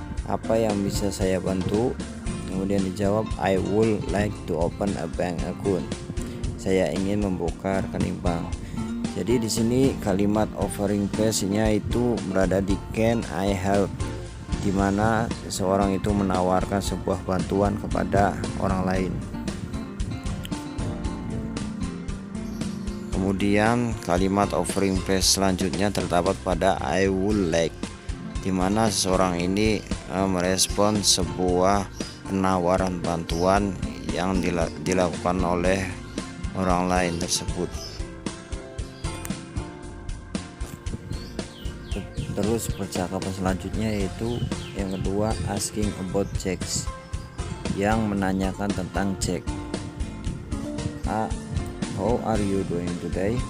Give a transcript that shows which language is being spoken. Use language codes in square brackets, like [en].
[id] Apa yang bisa saya bantu? Kemudian dijawab [en] I would like to open a bank account. [id] Saya ingin membuka rekening bank. Jadi di sini kalimat offering price-nya itu berada di [en] can I help, [id] di mana seseorang itu menawarkan sebuah bantuan kepada orang lain. Kemudian kalimat offering price selanjutnya terdapat pada I would like, di mana seseorang ini merespon sebuah penawaran bantuan yang dilakukan oleh orang lain tersebut. Terus percakapan selanjutnya yaitu yang kedua, [en] asking about checks, [id] yang menanyakan tentang cek. [en] A, how are you doing today?